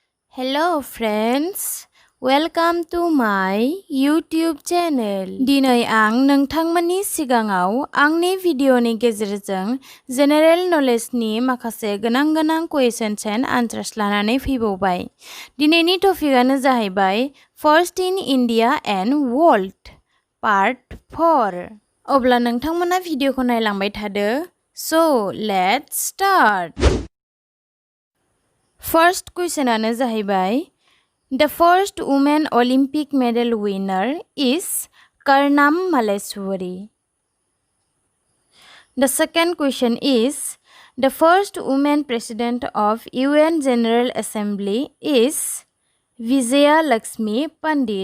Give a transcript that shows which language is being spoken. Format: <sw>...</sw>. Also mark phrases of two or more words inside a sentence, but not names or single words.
<en>Hello friends, welcome to my YouTube channel.</en> <brx>दिनै आं नोंथांमोननि सिगाङाव आंनि भिडिअनि गेजेरजों जेनेरेल नलेजनि माखासे गोनां</brx> <en>questions and answers</en> <brx>लानानै फैबावबाय। दिनैनि टपिकआनो जाहैबाय</brx> <en>first in India and world part 4.</en> <brx>अब्ला नोंथांमोना भिडिअखौ नायलांबाय थादो।</brx> <en>So let's start. First questionआनो जाहैबाय The first woman Olympic medal winner is Karnam Malleswari. The second question is The first woman president of UN General Assembly is Vijaya Lakshmi Pandit.</en>